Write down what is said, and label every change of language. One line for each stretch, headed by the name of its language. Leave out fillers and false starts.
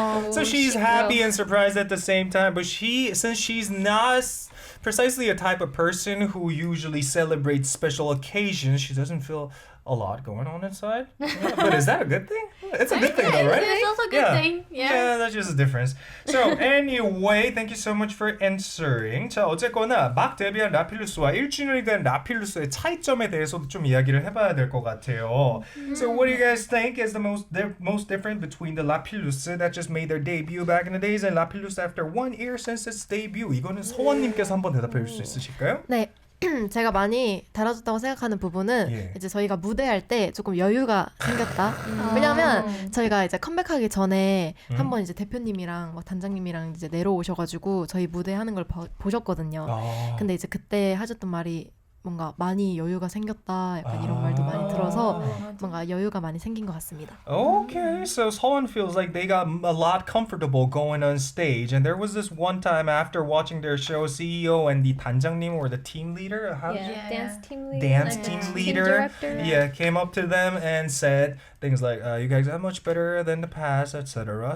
English: So she's happy and surprised at the same time, but since she's not precisely a type of person who usually celebrates special occasions, she doesn't feel a lot going on inside. Yeah, but is that a good thing? It's a good thing though, right? It's also a good thing. Yeah, that's just a difference. So anyway, thank you so much for answering.
Korean: 자, 어쨌거나 막 데뷔한 라필루스와 1주년이 된 라필루스의 차이점에 대해서도 좀 이야기를 해봐야 될 것 같아요.
English: So what do you guys think is the most different between the Lapillus that just made their debut back in the days and Lapillus after 1 year since its debut?
Korean: 이거는 서원님께서 한번 대답해 줄 수 있으실까요? 네. 제가 많이 달라졌다고 생각하는 부분은 이제 저희가 무대할 때 조금 여유가 생겼다. 왜냐면 저희가 이제 컴백하기 전에 한번 이제 대표님이랑 막 단장님이랑 이제 내려오셔가지고 저희 무대 하는 걸 보셨거든요. 근데 이제 그때 하셨던 말이 뭔가 많이 여유가 생겼다 약간 이런 말도 많이 들어서 뭔가 여유가 많이 생긴 것 같습니다.
English: Okay, so Seowan feels like they got a lot comfortable going on stage, and there was this one time after watching their show, CEO and the 단장님 or the team leader, Dance team leader. dance team leader, came up to them and said things like, "You guys are much better than the past, etc."